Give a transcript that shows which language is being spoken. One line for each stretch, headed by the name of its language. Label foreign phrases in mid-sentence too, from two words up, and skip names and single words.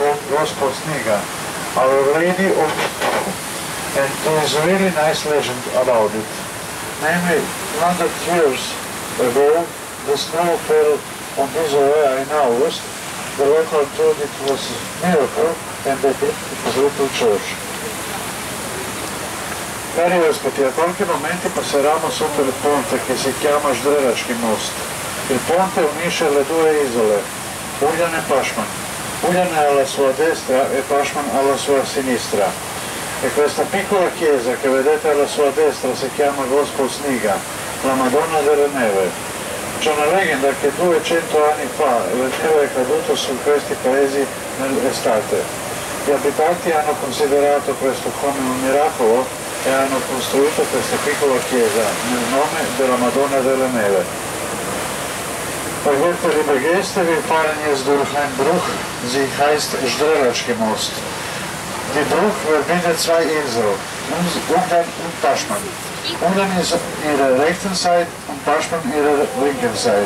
English: Gospel Sniga, Our Lady of, and there is a really nice legend about it. Namely, 100 years ago, the snow fell on this area in August. The local thought it was a miracle and they built a little church.
Italian: Cari ospiti, a qualche momento passeranno sotto il ponte che si chiama Ždrelački most. Il ponte unisce le due isole, Uljan e Pašman. Uljan è alla sua destra e Pašman alla sua sinistra. E questa piccola chiesa che vedete alla sua destra si chiama Gospel Sniga, la Madonna delle Neve. C'è una leggenda che 200 anni fa la neve è caduta su questi paesi nell'estate. Gli abitanti hanno considerato questo come un miracolo e hanno costruito questa piccola chiesa nel nome della Madonna delle Neve.
German: Vergeet liebe Gäste, wir fahren jetzt durch einen Bruch, sie heißt Ždrelački most. Die Bruch verbindet zwei Inseln, Uljan und Pašman. Uljan ist ihre rechten Seite und Pašman ihre linken Seite.